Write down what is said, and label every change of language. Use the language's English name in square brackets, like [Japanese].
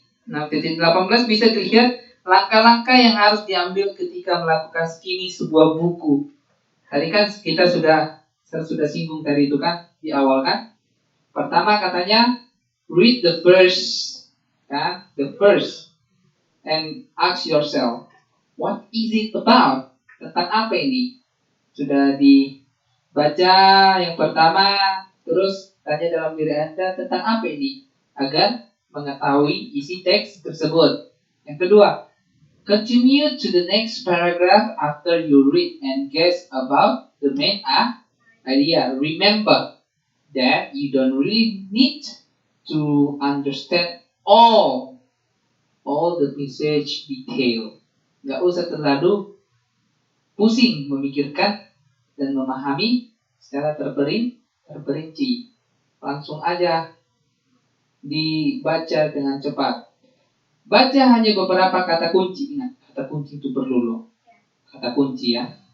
[Indonesian] 6.18 bisa dilihat langkah-langkah yang harus diambil ketika melakukan skimming sebuah buku. Tadi kan kita sudah singgung tadi itu kan di awal kan. Pertama katanya [English] read the first, [Indonesian] kan? [English] The first and ask yourself, what is it about? [Indonesian] Tentang apa ini? Sudah dibaca yang pertama, terus tanya dalam diri Anda tentang apa ini agar mengetahui isi teks tersebut. Yang kedua, [English] continue to the next paragraph after you read and guess about the main idea. Remember that you don't really need to understand all the message detail. [Indonesian] Gak usah terlalu pusing memikirkan dan memahami secara terperinci. Langsung aja dibaca dengan cepat. Baca hanya beberapa kata kunci. Ingat, kata kunci itu perlu loh. Kata kunci ya.